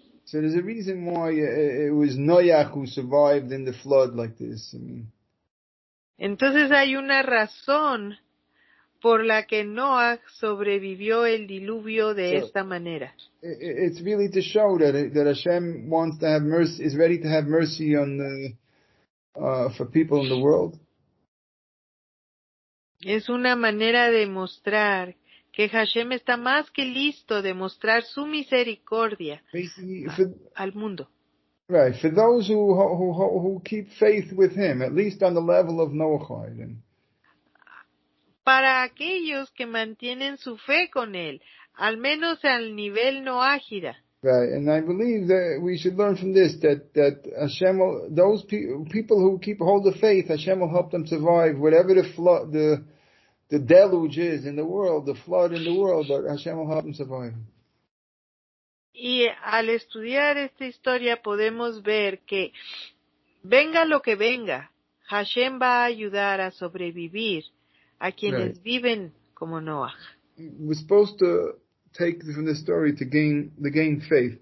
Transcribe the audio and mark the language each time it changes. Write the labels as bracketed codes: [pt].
[en] So there's a reason why it was Noach who survived in the flood like this. I mean. [es] Entonces hay una razón por la que Noach sobrevivió el diluvio de esta manera. [en] It's really to show that Hashem wants to have mercy, is ready to have mercy on for people in the world. [es] Es una manera de mostrar que Hashem está más que listo de mostrar su misericordia al mundo. [en] Right, for those who keep faith with him, at least on the level of Noachide. [es] Para aquellos que mantienen su fe con él, al menos al nivel noágida. [en] Right, and I believe that we should learn from this that Hashem will, those people who keep hold of faith, Hashem will help them survive whatever the flood, the deluge is in the world, the flood in the world, but Hashem will help them survive. [es] Y al estudiar esta historia podemos ver que venga lo que venga, Hashem va a ayudar a sobrevivir a quienes viven como Noach. [en] We're supposed to take from the story to gain faith.